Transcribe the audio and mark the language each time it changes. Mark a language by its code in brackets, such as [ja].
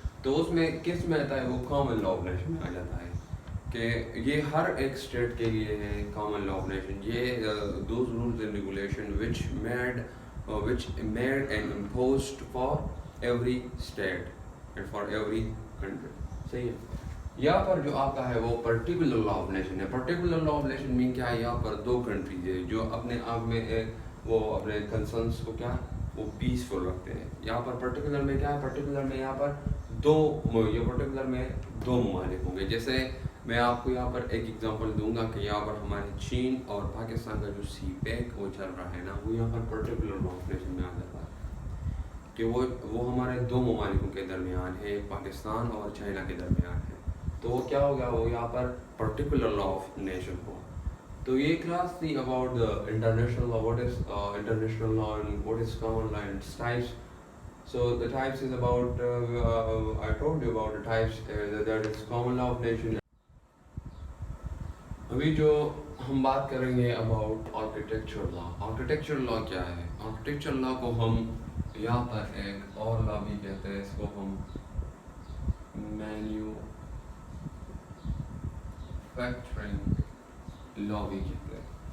[ur] تو اس میں کس میں آتا ہے وہ کامن لا آف نیشن میں آ جاتا ہے کہ یہ ہر ایک اسٹیٹ کے لیے ہے کامن لا آف نیشن. یہ [en] Those rules and regulation which made which made and imposed for every state and for every country. [ur] صحیح ہے. یہاں پر جو آپ کا ہے وہ پرٹیکولر لا آف نیشن ہے. پرٹیکولر لا آف نیشن مین کیا ہے؟ یہاں پر دو کنٹریز ہے جو اپنے آپ میں وہ اپنے کنسرنس کو کیا وہ پیسفل رکھتے ہیں. یہاں پر پرٹیکولر میں کیا ہے؟ پرٹیکولر میں یہاں پر پرٹیکولر میں دو ممالک ہوں گے. جیسے میں آپ کو یہاں پر ایک ایگزامپل دوں گا کہ یہاں پر ہمارے چین اور پاکستان کا جو سی پیک وہ چل رہا ہے نا، وہ یہاں پر پرٹیکولر لا آف نیشن میں آ جاتا ہے کہ وہ ہمارے دو ممالکوں کے درمیان ہے، پاکستان اور چائنا کے درمیان ہے. تو وہ کیا ہوگا؟ وہ یہاں پر پرٹیکولر لا آف نیشن ہوا. تو یہ کلاس تھی [en] About the international law. What is international law and what is common law and types. So the types is about I told you about the types that is common law of nation. [ur] ابھی جو ہم بات کریں گے [en] About architecture law. [ur] Architecture لا کیا ہے؟ Architecture لا کو ہم یہاں پر ایک اور لا بھی کہتے ہیں، اس کو ہم مینوفیکچرنگ لا بھی کہتے ہیں.